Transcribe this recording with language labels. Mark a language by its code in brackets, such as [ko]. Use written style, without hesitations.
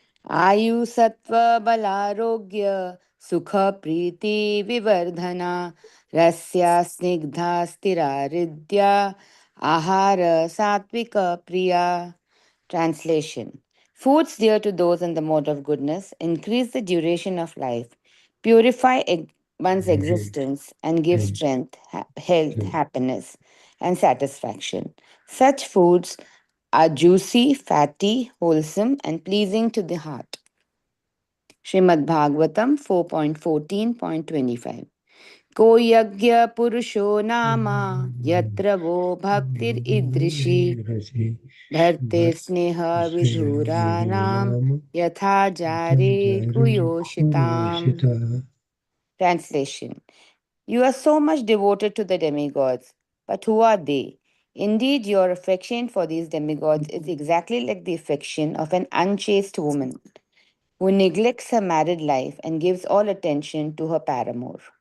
[sa] आयु सत्व बलारोग्य सुख प्रीति विवर्धना रस्या स्निग्धा स्थिरा हृद्या आहार सात्विक प्रिया. [en] Translation. Foods dear to those in the mode of goodness increase the duration of life, purify one's existence, and give strength, health, happiness, and satisfaction. Such foods are juicy, fatty, wholesome, and pleasing to the heart. Srimad Bhagavatam 4.14.25. [sa] को यज्ञ पुरुषो नाम यत्र वो भक्तिर ईदृशी भर्ते स्नेह विधुराणाम यथा जारे कुयोषिताम. [en] Translation. You are so much devoted to the demigods, but who are they? Indeed, your affection for these demigods is exactly like the affection of an unchaste woman who neglects her married life and gives all attention to her paramour.